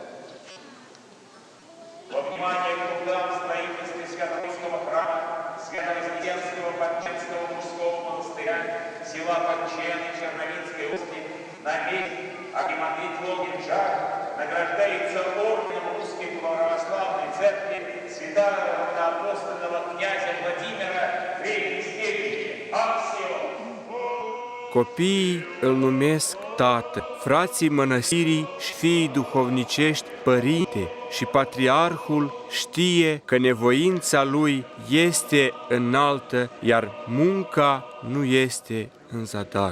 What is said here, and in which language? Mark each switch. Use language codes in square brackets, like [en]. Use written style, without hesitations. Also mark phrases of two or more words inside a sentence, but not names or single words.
[ru] Во внимание к трудам в строительстве Свято-Русского храма, Свято-Вознесенского Подченского мужского монастыря, села Подчены Черновицкой области, на месть архимандрит Логин Жак награждается орденом Русской Православной Церкви святого равноапостольного князя Владимира Третьей степени Аксио. [ro] Copiii îl numesc tată, frații mănăstirii și fiii duhovnicești părinte și patriarhul știe că nevoința lui este înaltă, iar munca nu este în zadar.